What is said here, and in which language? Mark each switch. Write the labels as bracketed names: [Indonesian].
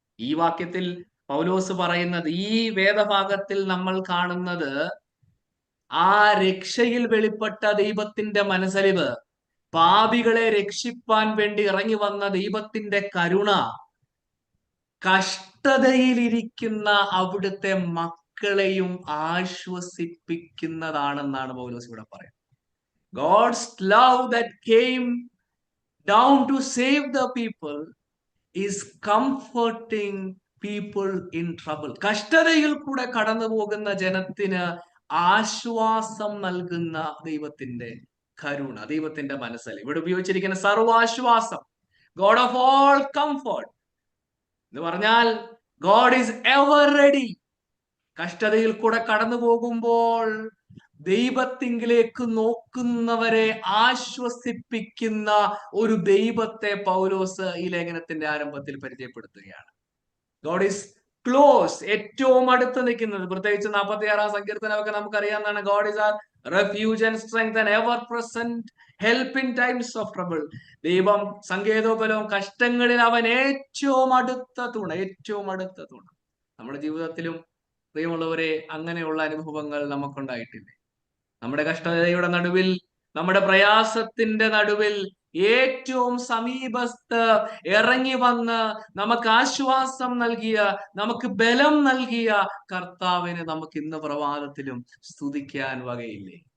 [Malayalam] ഈ വാക്യത്തിൽ പൗലോസ് പറയുന്നത്, ഈ വേദഭാഗത്തിൽ നമ്മൾ കാണുന്നത് ആ രക്ഷയിൽ വെളിപ്പെട്ട ദൈവത്തിന്റെ മനസ്സലിവ്, പാപികളെ രക്ഷിപ്പാൻ വേണ്ടി ഇറങ്ങി വന്ന ദൈവത്തിന്റെ കരുണ, കഷ്ടതയിലിരിക്കുന്ന അവിടുത്തെ മക്കളെയും ആശ്വസിപ്പിക്കുന്നതാണെന്നാണ് പൗലോസ് ഇവിടെ പറയുന്നത്. [English] God's love that came down to save the people is comforting people in trouble. [Malayalam] കഷ്ടതയിൽ കൂടെ കടന്നു പോകുന്ന ജനത്തിന് ആശ്വാസം നൽകുന്ന ദൈവത്തിന്റെ കരുണ, ദൈവത്തിന്റെ മനസ്സലിവ്. ഇവിടെ ഉപയോഗിച്ചിരിക്കുന്ന സർവാശ്വാസം, [English] God of all comfort [Malayalam] എന്ന് പറഞ്ഞാൽ [English] God is ever ready. [Malayalam] കഷ്ടതയിൽ കൂടെ കടന്നു പോകുമ്പോൾ ദൈവത്തിങ്കിലേക്ക് നോക്കുന്നവരെ ആശ്വസിപ്പിക്കുന്ന ഒരു ദൈവത്തെ പൗലോസ് ഈ ലേഖനത്തിന്റെ ആരംഭത്തിൽ പരിചയപ്പെടുത്തുകയാണ്. [English] God is close, [Malayalam] ഏറ്റവും അടുത്ത് നിൽക്കുന്നത്. പ്രത്യേകിച്ച് 46-ാം സങ്കീർത്തനമൊക്കെ നമുക്കറിയാവുന്നതാണ്. [English] God is our refuge and strength and ever present help in times of trouble. [Malayalam] ദൈവം സങ്കേതോപലവും, കഷ്ടങ്ങളിൽ അവൻ ഏറ്റവും അടുത്ത തുണ, ഏറ്റവും അടുത്ത തുണ. നമ്മുടെ ജീവിതത്തിലും പ്രിയമുള്ളവരെ അങ്ങനെയുള്ള അനുഭവങ്ങൾ നമുക്കുണ്ടായിട്ടില്ലേ? നമ്മുടെ കഷ്ടതയുടെ നടുവിൽ, നമ്മുടെ പ്രയാസത്തിന്റെ നടുവിൽ ഏറ്റവും സമീപത്ത് ഇറങ്ങി വന്ന് നമുക്ക് ആശ്വാസം നൽകിയ, നമുക്ക് ബലം നൽകിയ കർത്താവിനെ നമുക്ക് ഇന്ന് പ്രഭാതത്തിലും സ്തുതിക്കാൻ വകയില്ലേ?